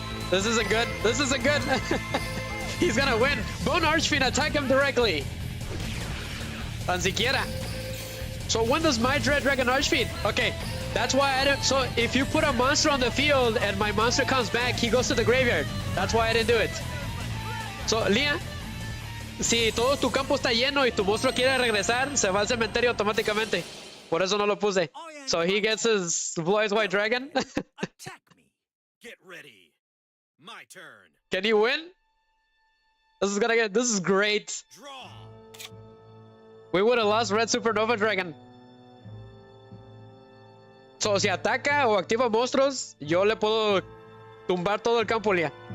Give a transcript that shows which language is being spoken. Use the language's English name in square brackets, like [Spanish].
[English] This isn't good. This isn't good. He's gonna win. Bone Archfiend, attack him directly. Tan siquiera. So when does my Dread Dragon Archfiend? Okay, that's why I didn't. So if you put a monster on the field and my monster comes back, he goes to the graveyard. That's why I didn't do it. [Spanish] So, Lia, si todo tu campo está lleno y tu monstruo quiere regresar, se va al cementerio automáticamente. Por eso no lo puse. [English] So he gets his Blue Eyes White Dragon. Attack me. Get ready. My turn. Can you win? This is great. Draw. We would have lost Red Supernova Dragon. [Spanish] So, si ataca o activa monstruos, yo le puedo tumbar todo el campo, Lia.